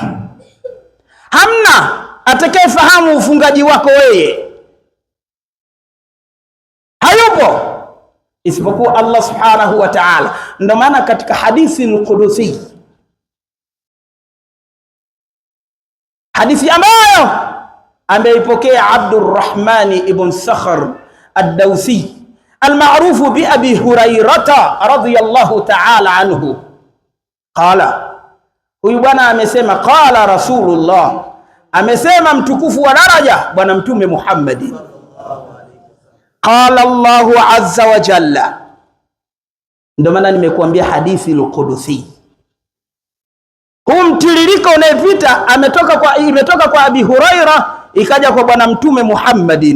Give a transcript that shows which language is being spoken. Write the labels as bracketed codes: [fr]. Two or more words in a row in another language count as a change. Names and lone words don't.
[sw] Hamna atakayefahamu ufungaji wako wewe, hayupo isipokuwa Allah [ar] سبحانه وتعالى. [sw] Ndio maana katika hadithi al-Qudusi, hadithi ambayo ameipokea Abdurrahman ibn Sakhr ad-Dawsi [ar] المعروف بأبي هريرة رضي الله تعالى عنه قال, [sw] huyu bwana amesema, [ar] قال رسول الله, [sw] amesema mtukufu wa daraja bwana mtume Muhammad, [ar] قال الله عز وجل. [sw] Ndio maana nimekuambia hadithi al-Qudusi, huu mtiririko unayepita imetoka kwa Abi Huraira ikaja kwa bwana mtume Muhammadin.